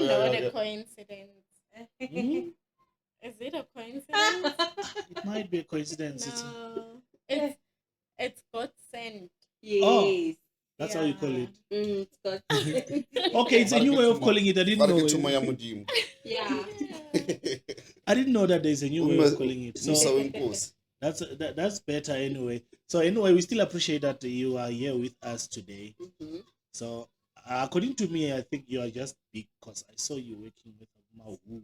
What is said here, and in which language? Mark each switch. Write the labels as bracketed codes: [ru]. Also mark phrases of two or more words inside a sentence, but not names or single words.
[en] not yeah. a coincidence. Hmm? Is it a coincidence? It might be a coincidence. No. It's God sent. Yes. That's how you call it. It's got Okay, it's a new way of calling it. I didn't Mara know. [nso] ke thumo ya Modimo. [en] yeah. I didn't know that there's a new way of calling it. [zu] Musa [en] So [zu] wenkosi. [en] that's better anyway. So anyway, we still appreciate that you are here with us today. Mhm. So according to me, I think you are just big because I saw you working with Mahu.